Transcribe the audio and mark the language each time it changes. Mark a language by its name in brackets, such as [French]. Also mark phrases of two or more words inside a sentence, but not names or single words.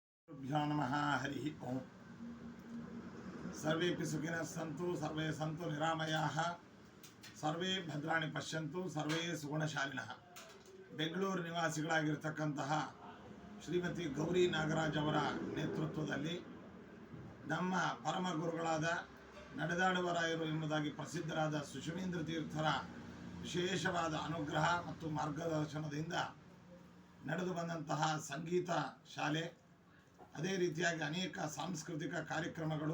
[Sanskrit] भ्यो नमः हरि ओम। सर्वेपि सुखिनः सन्तु सर्वे सन्तु निरामयाः सर्वे भद्राणि पश्यन्तु सर्वे सुगुणशालिनः। [Kannada] ಬೆಂಗಳೂರು ನಿವಾಸಿಗಳಾಗಿರತಕ್ಕಂತಹ ಶ್ರೀಮತಿ ಗೌರಿ ನಾಗರಾಜ್ ಅವರ ನೇತೃತ್ವದಲ್ಲಿ ನಮ್ಮ ಪರಮ ಗುರುಗಳಾದ ನಡೆದಾಡುವರಾಯರು ಎಂಬುದಾಗಿ ಪ್ರಸಿದ್ಧರಾದ ಸುಷುಮೇಂದ್ರ ತೀರ್ಥರ ವಿಶೇಷವಾದ ಅನುಗ್ರಹ ಮತ್ತು ಮಾರ್ಗದರ್ಶನದಿಂದ ನಡೆದು ಬಂದಂತಹ ಸಂಗೀತ ಶಾಲೆ, ಅದೇ ರೀತಿಯಾಗಿ ಅನೇಕ ಸಾಂಸ್ಕೃತಿಕ ಕಾರ್ಯಕ್ರಮಗಳು